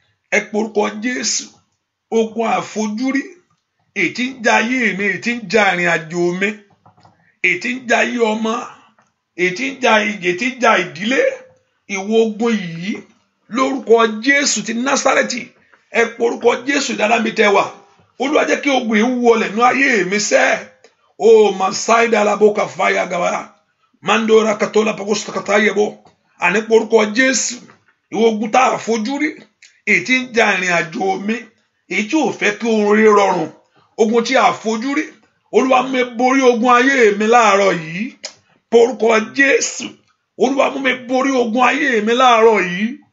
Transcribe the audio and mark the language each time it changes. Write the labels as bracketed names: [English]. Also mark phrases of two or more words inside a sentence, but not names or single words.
[Yoruba] Ẹ pe orúkọ Jésù, ogun àfojúrí, èyí tí ń ja ayé mi, èyí tí ń ja ìrìn àjò mi, èyí tí ń ja ayé ọmọ, èyí tí ń ja, èyí tí ń ja ìdílé, ìwọ ogun yìí, lórúkọ Jésù ti Násárẹ́tì, ẹ pe orúkọ Jésù dáadáa mi tẹ́ wà. Olúwa jẹ́ kí ogun yìí wọlẹ̀ nú ayé mi sẹ́. O Masai Dalabo Kafaya Gaba, Mandora Katola Pakosta Katayebo. Àní pe orúkọ Jésù, ìwọ ogun tá a fojú rí, èyí tí ń ja ìrìn àjò mi, èyí tí ò fẹ́ kí ohun rere rọrùn, ogun tí a fojú rí. Olúwa mú mi borí ogun ayé mi láàárọ̀ yìí. Porúkọ Jésù. Olúwa mú mi borí ogun ayé mi láàárọ̀ yìí.